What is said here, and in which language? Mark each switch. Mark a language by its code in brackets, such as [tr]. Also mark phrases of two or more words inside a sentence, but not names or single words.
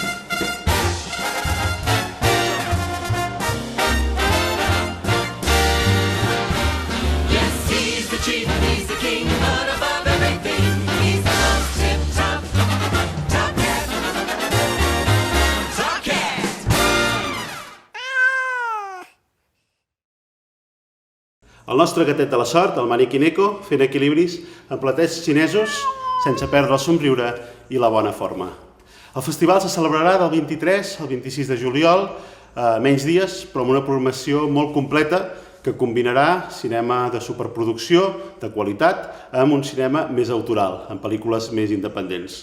[en] Yes, he's the chief, he's the king, but above everything, he's the most tip-top, top cat. Top cat! [ca] El nostre gatet de la sort, el Maneki Neko, fent equilibris en platets xinesos sense perdre el somriure i la bona forma. El festival se celebrarà del 23 al 26 de juliol, menys dies, però amb una programació molt completa que combinarà cinema de superproducció, de qualitat, amb un cinema més autoral, amb pel·lícules més independents.